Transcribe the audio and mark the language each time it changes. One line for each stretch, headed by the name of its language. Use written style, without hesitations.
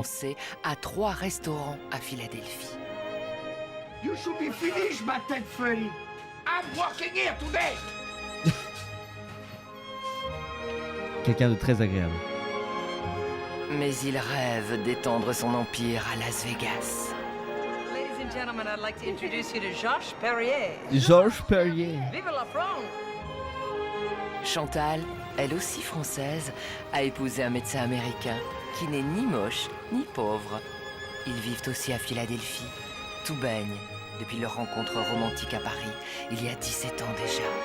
French: français, a 3 restaurants à Philadelphie.
English: You should be finished, my
French: tête feuille.
English: I'm working here today.
French: Quelqu'un de très agréable. Mais il rêve d'étendre son empire à Las Vegas.
English: Ladies and gentlemen, I'd like to introduce you to Georges Perrier.
French: Georges Perrier. Vive la France! Chantal, elle aussi française, a épousé un médecin américain qui n'est ni moche ni pauvre. Ils vivent aussi à Philadelphie. Tout baigne depuis leur rencontre romantique à Paris, il y a 17 ans déjà.